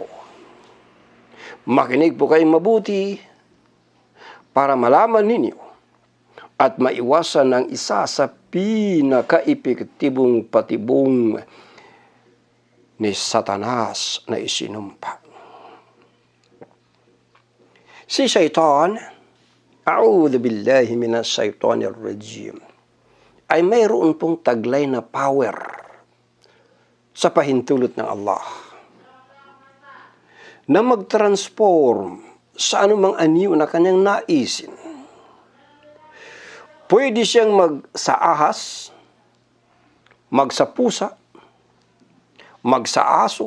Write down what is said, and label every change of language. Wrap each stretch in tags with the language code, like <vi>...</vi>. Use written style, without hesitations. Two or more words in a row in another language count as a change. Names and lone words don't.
<tl>Makinig po kayong mabuti para malaman ninyo at maiwasan ang isa sa pinaka-epektibong patibong ni Satanas na isinumpa. Si Satan,</tl> <ar>أعوذ بالله من الشيطان الرجيم,</ar> <tl>ay mayroon pong taglay na power sa pahintulot ng Allah na mag-transform sa anumang anyo na kanyang naisin. Pwede siyang magsaahas, magsapusa, magsaaso.</tl>